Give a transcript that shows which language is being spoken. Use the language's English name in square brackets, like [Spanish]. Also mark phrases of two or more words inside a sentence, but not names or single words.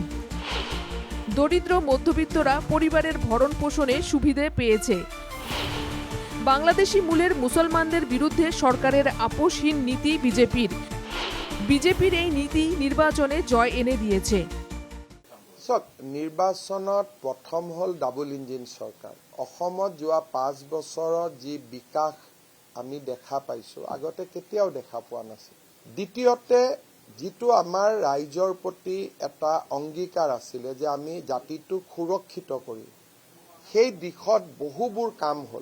[Bangla] দরিদ্র মধ্যবিত্তরা পরিবারের ভরণ পোষণে সুবিধে পেয়েছে। বাংলাদেশি মূলের মুসলমানদের বিরুদ্ধে সরকারের আপোষহীন নীতি বিজেপির এই নীতি নির্বাচনে জয় এনে দিয়েছে। [Assamese] নির্বাচনত প্রথম হল [English] double engine [Assamese] সরকার। অসমত যোৱা 5 বছৰত যি বিকাশ আমি দেখা পাইছো আগতে কেতিয়াও দেখা পোৱা নাছিল। দ্বিতীয়তে যিটো আমাৰ ৰাইজৰ প্ৰতি এটা অংগীকাৰ আছিলে যে আমি জাতিটোক সুৰক্ষিত কৰিম, সেই দিশত বহুবোৰ কাম হ'ল।